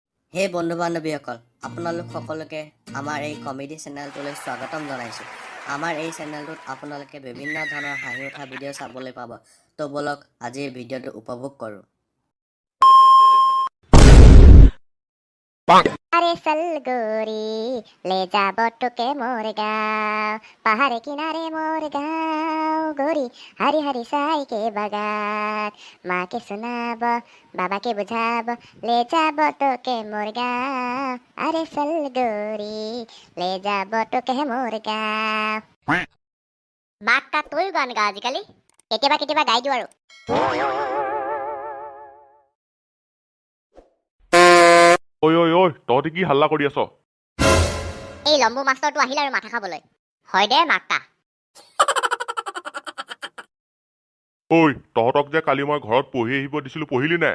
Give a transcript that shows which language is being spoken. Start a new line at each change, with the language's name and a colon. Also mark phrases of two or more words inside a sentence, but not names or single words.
Assamese: হে বন্ধু বান্ধৱীসকল, আপোনালোক সকলোকে আমাৰ এই কমেডি চেনেলটোলৈ স্বাগতম জনাইছোঁ। আমাৰ এই চেনেলটোত আপোনালোকে বিভিন্ন ধৰণৰ হাঁহি উঠা ভিডিঅ' চাবলৈ পাব। তো বলক আজিৰ ভিডিঅ'টো উপভোগ কৰোঁ।
Chhattisgarhi: अरे सल गोरी ले जा बटुके मोर गाँव पहाड़ किनारे मोर गाँव गोरी हरी हरी साई के बगात माँ के सुनाब बाबा के बुझाब ले जा बटुके मोर गाँव अरे सल गोरी ले जा बटुके मोर गाँव माक का तोय गान गा
Assamese: আজিকালি কেতিয়াবা গাই দিও আৰু ঐ ঐ ঐ তহঁতি কি হাল্লা কৰি আছ? এই লম্বু মাষ্টৰটো আহিল আৰু মাথা খাবলৈ হয় দে মাকটা ঐ তহঁতক যে কালি মই ঘৰত পঢ়ি আহিব দিছিলো পঢ়িলি নাই?